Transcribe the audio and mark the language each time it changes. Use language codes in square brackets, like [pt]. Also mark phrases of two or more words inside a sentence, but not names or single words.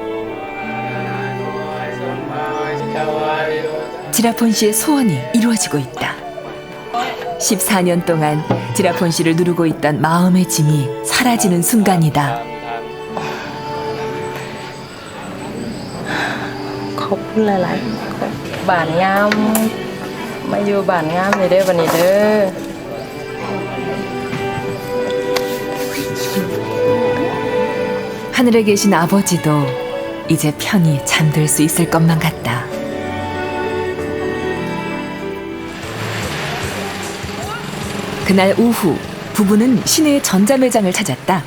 [ko] 지라폰 씨의 소원이 이루어지고 있다. 14년 동안 지라폰 씨를 누르고 있던 마음의 짐이 사라지는 순간이다. [th] อบคุณหลายๆบ้านงามมาอยู่บ้านงามเลยเด้อวันนี้เด้อ [ko] 하늘에 계신 아버지도 이제 편히 잠들 수 있을 것만 같다. 그날 오후 부부는 시내의 전자매장을 찾았다.